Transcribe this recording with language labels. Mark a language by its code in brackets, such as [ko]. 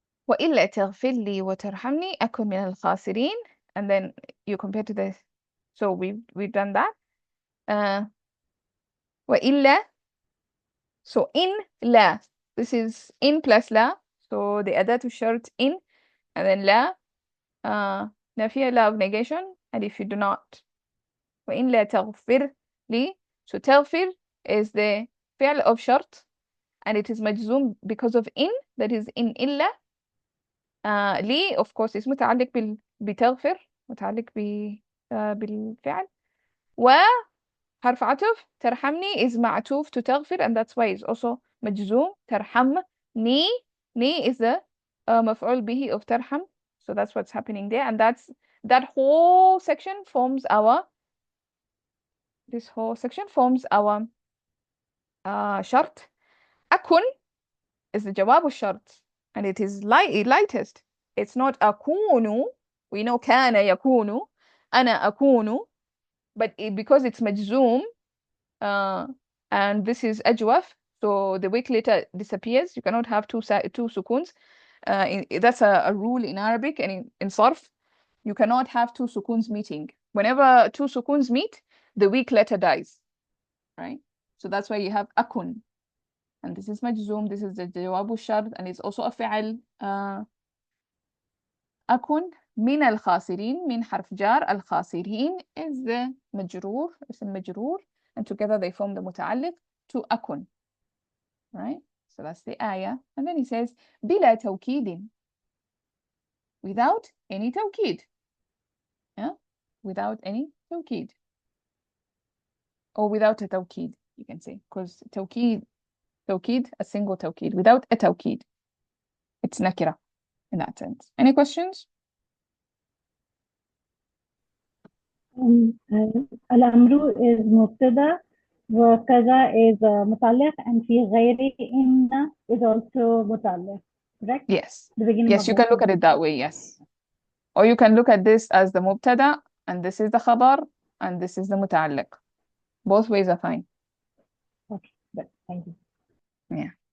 [ar] وإلا تغفر لي وترحمني أكن من الخاسرين, [en] and then you compare to this. So we've done that. وإلا, so in لا, this is in plus لا, so the أداة الشرط in, and then لا نافية, لا of negation, and if you do not. [ar] وإن لا تغفر لي, [en] so تغفر is the فعل of شرط, and it is مجزوم because of in, that is in إلا. [ar] لي of course is متعلق بتغفر, متعلق بالفعل. [en] وحرف عطف ترحمني is معطوف to تغفر, and that's why it's also مجزوم. ترحمني, ني is the مفعول به of ترحم, so that's what's happening there, and that whole section forms our شرط. أكن is the جواب الشرط, and it is lightest. It's not أكون. We know كان يكون. [ar] أنا أكون. [en] But because it's مجزوم, and this is أجوف, so the weak letter disappears. You cannot have two sukuns. That's a rule in Arabic and in Sarf. You cannot have two sukuns meeting. Whenever two sukuns meet, the weak letter dies, right? So that's why you have أكن. And this is مجزوم. This is the جواب الشرط, and it's also a فعل. [ar] أكن من الخاسرين, من حرف جار. [en] الخاسرين is the مجرور, اسم مجرور, and together they form the متعلق to أكن, right? So that's the ayah. And then he says بلا توكيد, without any توكيد, yeah, without any توكيد, or without a توكيد, you can say, because توكيد, a single توكيد, without a توكيد, it's nakira in that sense. Any questions? [ar] الأمر is مبتدأ وكذا is متعلق and في غيره إن is also متعلق, correct? [en] Yes. The beginning Yes, of you the can look at it that way, yes. Or you can look at this as the mubtada, and this is the khabar, and this is the muta'alliq. Both ways are fine. Okay, good. Thank you. Yeah.